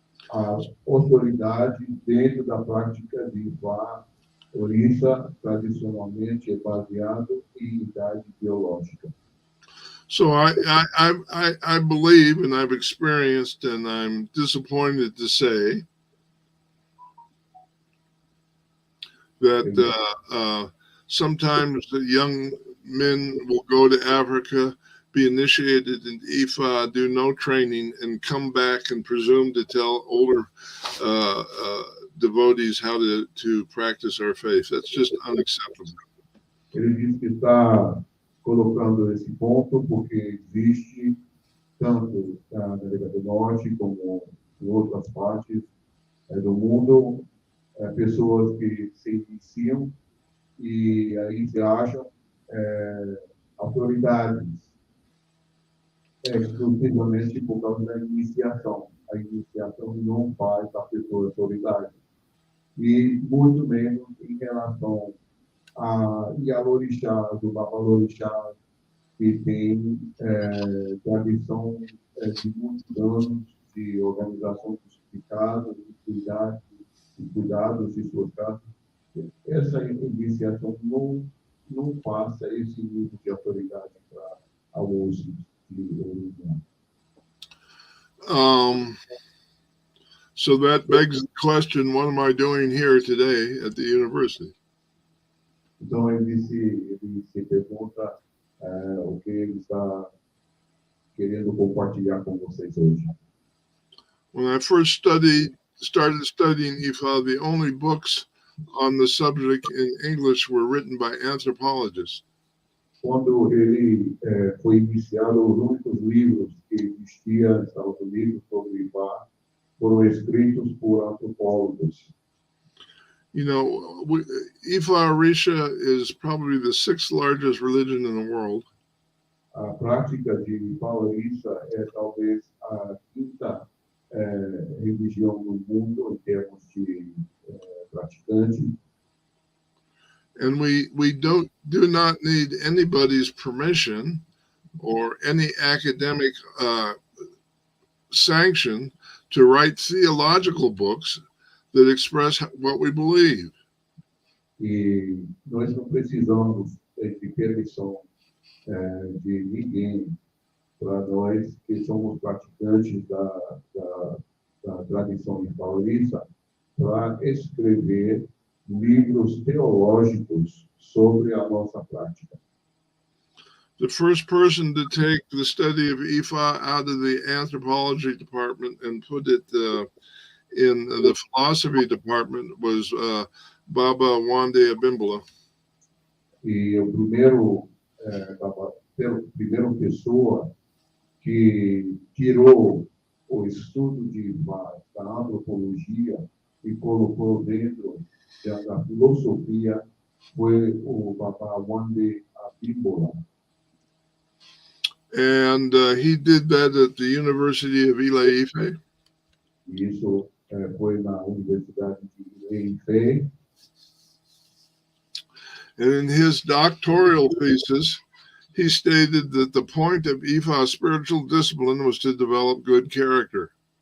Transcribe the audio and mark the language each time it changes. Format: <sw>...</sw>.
<pt>A autoridade dentro da prática de Ifá, Orisha, tradicionalmente é baseado em idade biológica.</pt> <en>So I believe, and I've experienced, and I'm disappointed to say, that sometimes the young men will go to Africa, be initiated in Ifá, do no training, and come back and presume to tell older devotees how to practice our faith. That's just unacceptable.</en> <pt>Ele diz que está colocando esse ponto porque existe, tanto na América do Norte como em outras partes do mundo, pessoas que se iniciam e aí se acham autoridades exclusivamente por causa da iniciação. A iniciação não faz a pessoa autoridade. E muito menos em relação a Yalorixás, o Babalawo, que tem tradição de muitos anos de organização de casas, de cuidados de suas casas. Essa iniciação não passa esse nível de autoridade para a uso de religião.</pt> <en>So that begs the question, what am I doing here today at the university?</en> <pt>Então, ele se pergunta o que ele está querendo compartilhar com vocês hoje.</pt> <en>When I first started studying Ifá, the only books on the subject in English were written by anthropologists.</en> <pt>Quando ele foi iniciado, os únicos livros que existiam nos Estados Unidos sobre Ifá foram escritos por antropólogos.</pt> <en>You know, Ifá Orisha is probably the 6th largest religion in the world.</en> <pt>A prática de Ìwa Pèlé é talvez a 5ª religião no mundo em termos de praticantes.</pt> <en>And we do not need anybody's permission or any academic sanction to write theological books that express what we believe.</en> <pt>E nós não precisamos de permissão de ninguém para nós que somos praticantes da tradição Ìwa Pèlé para escrever livros teológicos sobre a nossa prática.</pt> <en>The first person to take the study of Ifá out of the anthropology department and put it in the philosophy department was Baba Wande Abimbala.</en> <pt>E o primeiro pessoa que tirou o estudo de Ifá da antropologia e colocou dentro da filosofia foi o Baba Wande Abimbala.</pt> <en>And he did that at the University of Ife.</en> <pt>Isso foi na Universidade de Ifá.</pt> <en>And in his doctoral thesis, he stated that the point of Ifá spiritual discipline was to develop good character.</en>